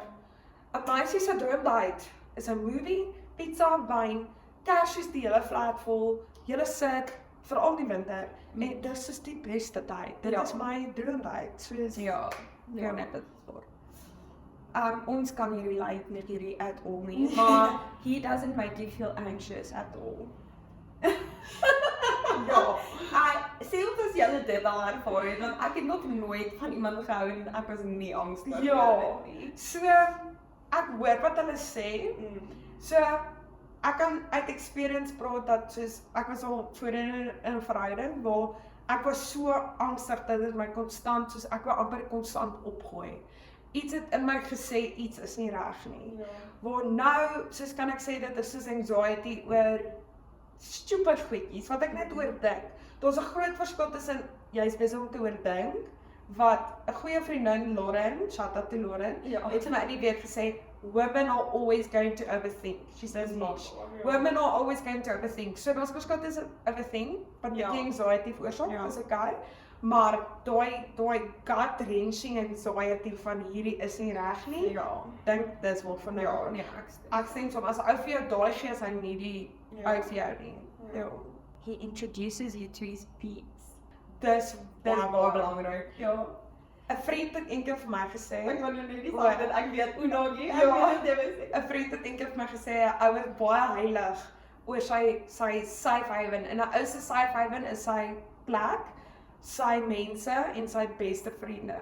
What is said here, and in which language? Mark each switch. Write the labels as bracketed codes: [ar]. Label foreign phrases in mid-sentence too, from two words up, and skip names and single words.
[af] 'n meisie se droom date is 'n movie, pizza, wyn, Kersfees die hele flat vol, julle sit, veral die winter, en dis is die beste tyd. Dit Ja. is my droomtyd. Soos Ja, net dit voor. Ons kan nie relate met hierdie [en] at all [af] nie, maar [en] he doesn't make you feel anxious at all. [af] Ja, sê ons as julle dit al ervaar het, want ek het nog nooit van iemand gehou en ek was nie angstig Ja. oor dit nie. So ek hoor wat hulle sê. So ek kan uit experience praat dat soos ek was al voorheen in 'n verhouding waar ek was so angstig dat dit my konstant soos ek wou amper konstant opgooi. Iets het in my gesê iets is nie reg nie. Waar nou soos kan ek sê dit is soos anxiety oor stupid goedjies wat ek net oordink. Daar's 'n groot verskil tussen jy's besig om te oordink wat 'n goeie vriendin Lauren, [en] shout out to Lauren, [af] Ja. het vir my in die week gesê, [en] women are always going to overthink. She says niche. Women are always going to overthink. [af] So daar's verskil tussen overthink, wat Ja. bietjie anxiety veroorsaak, Ja. is okay. Maar daai [en] gut wrenching anxiety [af] van hierdie is nie reg nie. Ja. Dink dis wel van Ja, nee, ek Ek sê soms as 'n ou vir jou daai gee as hy nie die Ja. ou vir jou nie. Ja. [en] He introduces you to his peeps. [af] Dis Baie belangrik. Ja. 'n Vriend het eendag vir my gesê, Ek wil nou nie Oor- sê dat ek weet hoe nog nie. Ek Ja. weet dit is. 'n vriend het eendag vir my gesê 'n ou is baie heilig oor sy [en] safe haven. [af] En 'n ou se [en] safe haven [af] is sy plek, sy mense en sy beste vriende.